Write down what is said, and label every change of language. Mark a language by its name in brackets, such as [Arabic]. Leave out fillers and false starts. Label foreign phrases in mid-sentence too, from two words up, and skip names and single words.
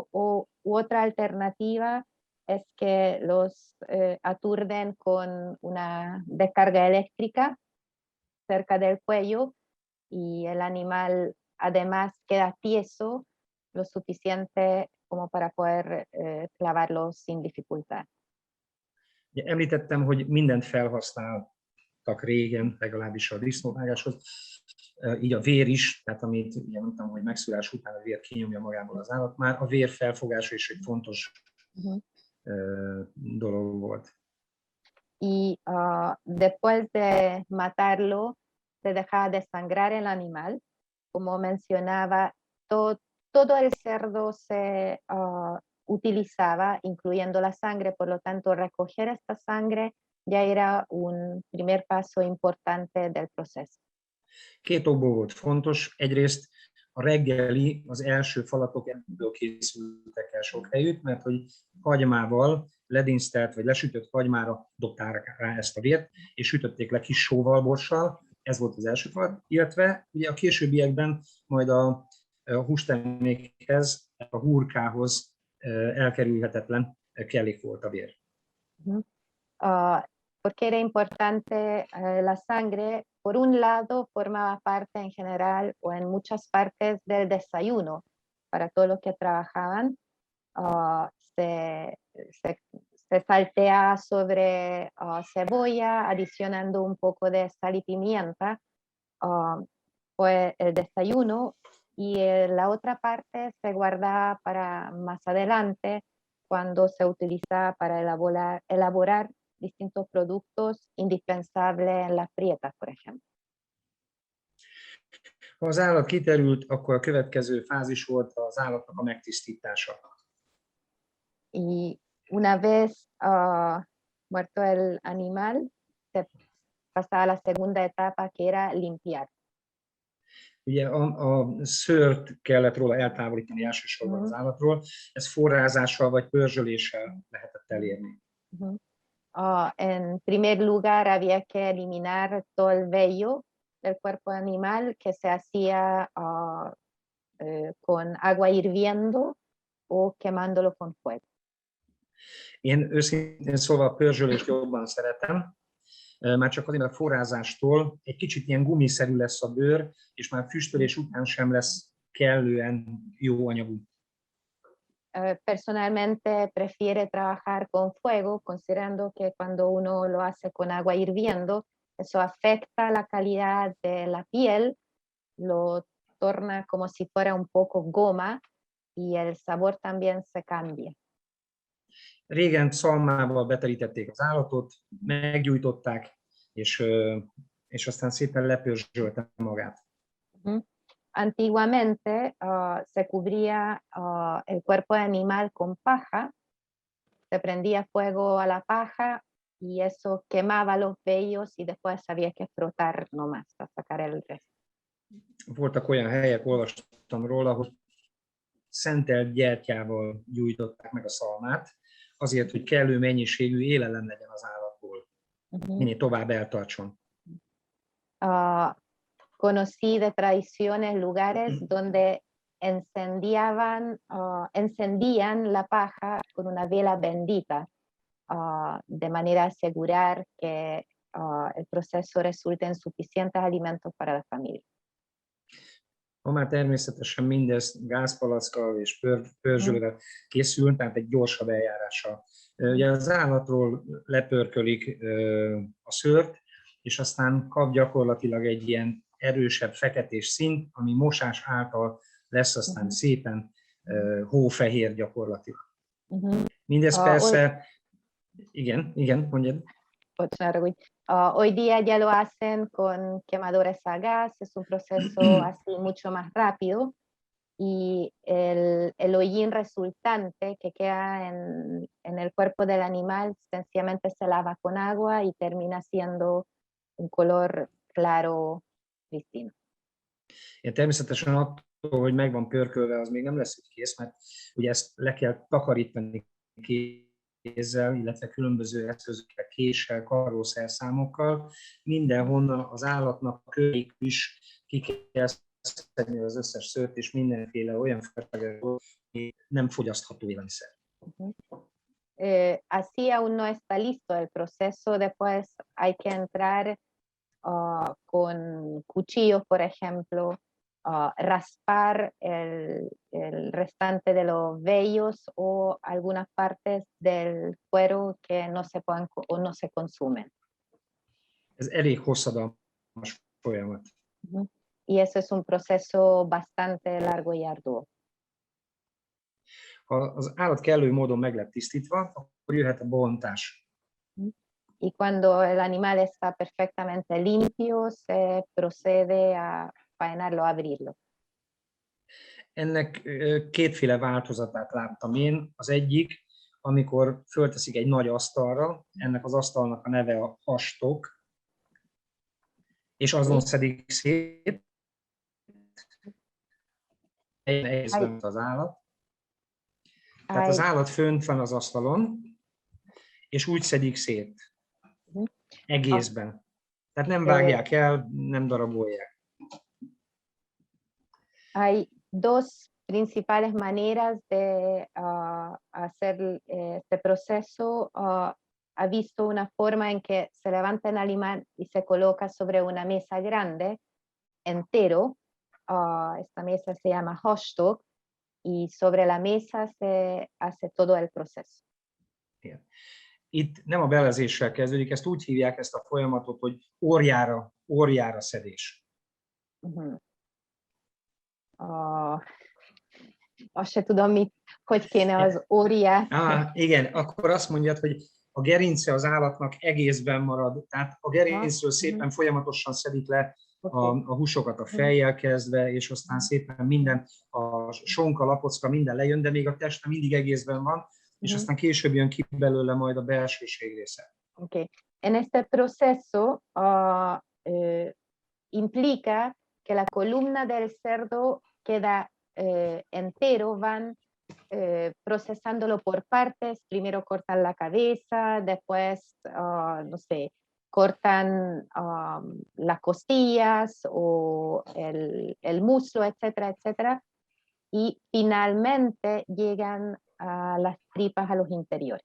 [Spanish] U otra alternativa es que los aturden con una descarga eléctrica cerca del cuello y el animal además queda tieso lo suficiente como para poder clavarlo sin dificultad. [Hungarian] Említettem, hogy mindent felhasználtak régen, legalábbis a disznóvágáshoz, így a vér is, tehát amit ugye mondtam, hogy megszúrás után a vér kinyomja magából az állat, már a vér felfogása is egy fontos dolog volt. [Spanish] Y después de matarlo, se dejaba desangrar el animal. Como mencionaba, todo el cerdo se utilizaba, incluyendo la sangre, por lo tanto, recoger esta sangre ya era un primer paso importante del proceso. [Hungarian] Két okból volt fontos. Egyrészt a reggeli, az első falatok ebből készültek el sok helyütt, mert hogy hagymával, ledinsztelt vagy lesütött hagymára dobták rá ezt a vért, és sütötték le kis sóval, borssal. Ez volt az első falat, illetve ugye a későbbiekben majd a hústermékhez, a hurkához elkerülhetetlen kellék volt a vér. [Spanish] Porque era importante la sangre, por un lado formaba parte en general o en muchas partes del desayuno para todos los que trabajaban. Se saltea sobre cebolla, adicionando un poco de sal y pimienta, fue el desayuno, y la otra parte se guarda para más adelante, cuando se utiliza para elaborar distintos productos indispensables en las prietas, por ejemplo. [Hungarian] Ha az állat kiterült, akkor a következő fázis volt az állatnak a megtisztítása. [Spanish] Y una vez muerto el animal, se pasaba a la segunda etapa, que era limpiar. [Hungarian] Ugye a szőrt kellett róla eltávolítani elsősorban az állatról, ez forrázással vagy pörzsöléssel lehetett elérni. [Spanish] En primer lugar, había que eliminar todo el vello del cuerpo animal, que se hacía con agua hirviendo o quemándolo con fuego. [Hungarian] Én őszintén szólva a pörzsölést jobban szeretem, már csak azért, mert a forrázástól egy kicsit ilyen gumiszerű lesz a bőr, és már füstölés után sem lesz kellően jó anyagú. [Spanish] Personalmente prefiere trabajar con fuego, considerando que cuando uno lo hace con agua hirviendo, eso afecta la calidad de la piel, lo torna como si fuera un poco goma y el sabor también se cambia. [Hungarian] Régen szalmával beterítették az állatot, meggyújtották, és aztán szépen lepörzsölte magát. [Spanish] Antiguamente se cubría el cuerpo del animal con paja, se prendía fuego a la paja y eso quemaba los vellos y después había que frotar nomás para sacar el resto. [Hungarian] Voltak olyan helyek, olvastam róla, hogy szentelt gyertyával gyújtották meg a szalmát, azért, hogy kellő mennyiségű élelem legyen az állatból, minél tovább eltartson. [Spanish] Conocí de tradiciones lugares donde encendían la paja con una vela bendita, de manera a asegurar que el proceso resulte en suficientes alimentos para la familia. [Hungarian] Ha már természetesen mindez gázpalackkal és pörzsölővel készül, tehát egy gyorsabb eljárással. Ugye az állatról lepörkölik a szőrt, és aztán kap gyakorlatilag egy ilyen erősebb feketés színt, ami mosás által lesz aztán szépen hófehér gyakorlatilag. Mindez persze, igen, mondjad. [Spanish] Hoy día ya lo hacen con quemadores a gas, es un proceso así mucho más rápido y el hollín resultante que queda en el cuerpo del animal sencillamente se lava con agua y termina siendo un color claro, pristino. [Hungarian] Én természetesen attól, hogy meg van pörkölve, az még nem lesz így kész, mert ugye ezt le kell takarítani kézzel, illetve különböző eszközökkel, késsel, karószerszámokkal. Mindenhonnan az állatnak a köréig is ki kell szedni az összes szőrt, és mindenféle olyan felesleges, ami nem fogyasztható élelmiszer. [Spanish] Así aún no está listo el proceso, después hay que entrar con cuchillos, por ejemplo, raspar el restante de los vellos o algunas partes del cuero que no se pueden o no se consumen. [Hungarian] Ez elég hosszadalmas folyamat. [Spanish] Y eso es un proceso bastante largo y arduo. [Hungarian] Ha az állat kellő módon meg lett tisztítva, akkor jöhet a bontás. [Spanish] Y cuando el animal está perfectamente limpio, se procede a faenarlo, a abrirlo. [Hungarian] Ennek kétféle változatát láttam én. Az egyik, amikor fölteszik egy nagy asztalra, ennek az asztalnak a neve a hastok, és azon szedik szét, egészben az állat. Tehát az állat fönt van az asztalon, és úgy szedik szét. Egészben. Tehát nem vágják el, nem darabolják. [Spanish] Hay dos principales maneras de hacer este proceso. Ha visto una forma en que se levanta el animal y se coloca sobre una mesa grande, entero. Esta mesa se llama hostok, y sobre la mesa se hace todo el proceso. [Hungarian] Igen. Itt nem a belezéssel kezdődik, ezt úgy hívják ezt a folyamatot, hogy óriára szedés. Azt se tudom, hogy kéne az óriát. Igen, akkor azt mondjad, hogy a gerince az állatnak egészben marad, tehát a gerincről szépen folyamatosan szedik le a húsokat a fejjel kezdve, és aztán szépen minden, a sonka, lapocka, minden lejön, de még a teste mindig egészben van, és aztán később jön ki belőle majd a belsőség része. [Spanish] Okay. En este proceso implica que la columna del cerdo queda entero, van procesándolo por partes, primero cortan la cabeza, después, no sé, cortan las costillas o el muslo, etcétera, etcétera, y finalmente llegan a las tripas, a los interiores.